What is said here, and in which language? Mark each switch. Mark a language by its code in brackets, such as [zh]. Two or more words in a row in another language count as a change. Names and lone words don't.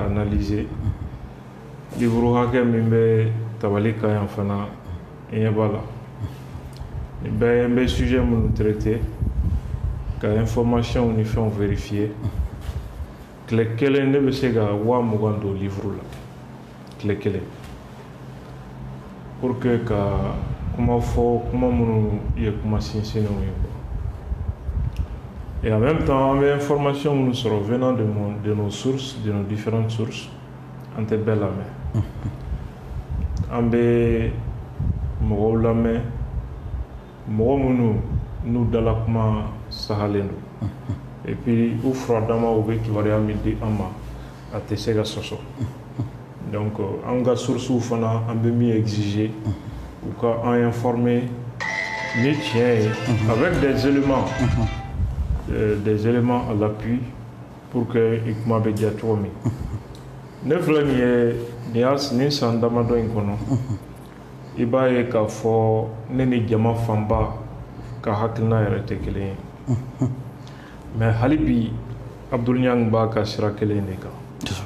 [bm] analyser livre hakɛ min bɛ tabali kan yan fana i ɲɛ b'a la nin bɛɛ ye n bɛ sujet minnu traiter ka information ni fɛnw vérifier tile kelen ne bɛ se ka 20,000 don livre la tile kelen pour que ka kuma fɔ kuma minnu ye kuma sinsinnenw ye quoi. [fr] Et en même temps, on a information [bm] minnu sɔrɔ [fr] venant de nos sources, de nos différentes sources, [bm] an tɛ bɛɛ lamɛn. An bɛ mɔgɔw lamɛn, mɔgɔ minnu n'u dala kuma sahalen don. [fr] Et puis [bm] u furadama u bɛ kibaruya min di an ma a tɛ se ka sɔsɔ. Donc an ka sources fana an bɛ min exiger u ka an informer ni tiɲɛ ye [fr] avec des éléments à l'appui pour que [bm] i kuma bɛ diya cogo min. Ne filɛ nin ye nin san damadɔ in kɔnɔ i b'a ye k'a fɔ ne ni jama fanba ka hakilina yɛrɛ tɛ kelen ye. Mais hali bi Abdul Niang b'a ka sira kelen de kan.